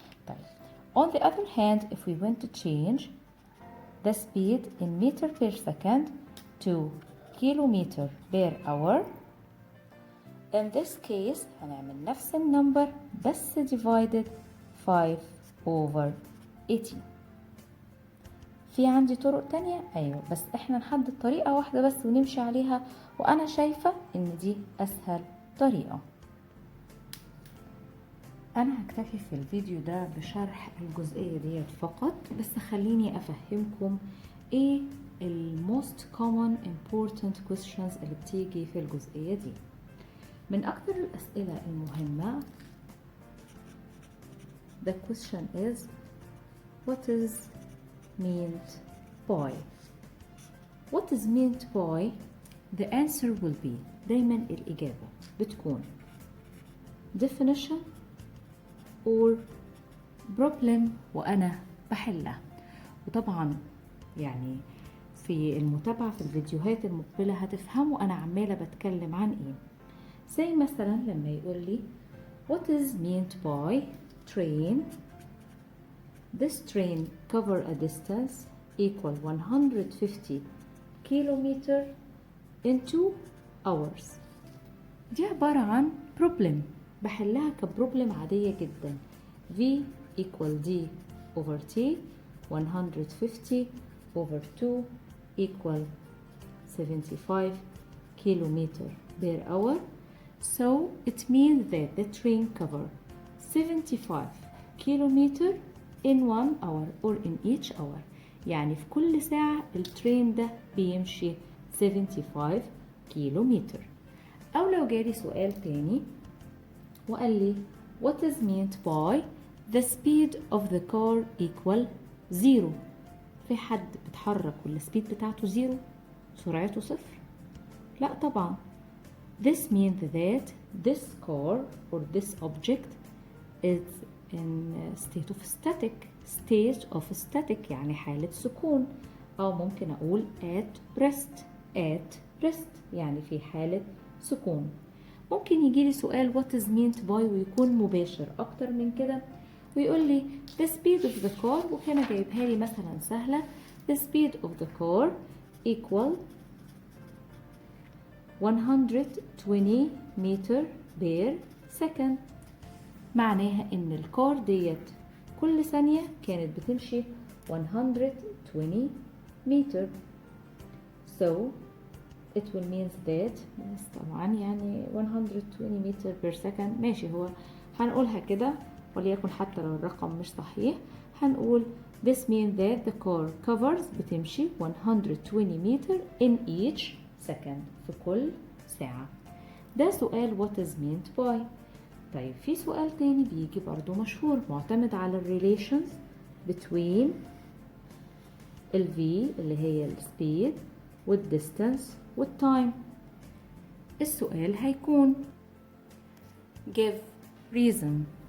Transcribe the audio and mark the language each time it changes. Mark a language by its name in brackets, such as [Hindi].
[Arabic] طيب [English] on the other hand, if we want to change the speed in meter per second to kilometer per hour, in this case [Arabic] هنعمل نفس النمبر بس [English] divided 5 over 18. [Arabic] في عندي طرق تانية ايوه، بس احنا نحدد طريقة واحدة بس ونمشي عليها، وانا شايفة ان دي اسهل طريقة. انا هكتفي في الفيديو ده بشرح الجزئية ديت فقط، بس خليني افهمكم ايه [English] most common important questions [Arabic] اللي بتيجي في الجزئية دي. من اكتر الاسئلة المهمة [English] the question is what is meant by. What is meant by? The answer will be [Arabic] دايما الإجابة بتكون [English] definition or problem [Arabic] وأنا بحلها. وطبعا يعني في المتابعة في الفيديوهات المقبلة هتفهموا أنا عمالة بتكلم عن إيه. زي مثلا لما يقول لي [English] what is meant by train. This train cover a distance equal 150 kilometer in 2 hours. [Arabic] دي عبارة عن problem بحلها كبروبلم عادية جدا. [English] V equal D over T 150 over 2 equal 75 kilometer per hour. So it means that the train cover 75 kilometer in 1 hour or in each hour. [Arabic] يعني في كل ساعة الترين ده بيمشي 75 كيلومتر. أو لو جالي سؤال تاني وقال لي [English] what is meant by the speed of the car equal 0. [Arabic] في حد بيتحرك والسبيد بتاعته 0 سرعته 0؟ لا طبعا. [English] This means that this car or this object is in state of static [Arabic] يعني حالة سكون. أو ممكن أقول [English] at rest [Arabic] يعني في حالة سكون. ممكن يجيلي سؤال [English] what is meant by [Arabic] ويكون مباشر أكتر من كده ويقول لي [English] the speed of the car [Arabic] وكان جايبها لي مثلا سهلة [English] the speed of the car equal 120 meter per second. [Arabic] معناها ان الكار ديت كل ثانية كانت بتمشي [English] 120 meter. So it will mean that [Arabic] طبعا يعني [English] 120 meter per second [Arabic] ماشي، هو هنقولها كده وليكن حتى لو الرقم مش صحيح هنقول [English] this means that the car covers [Arabic] بتمشي [English] 120 meter in each second [Arabic] في كل ساعة. ده سؤال [English] what is meant by. [Arabic] طيب في سؤال تاني بيجي برضو مشهور معتمد على [English] relations between [Arabic] ال V اللي هي ال speed وال distance وال time. السؤال هيكون [English] give reason.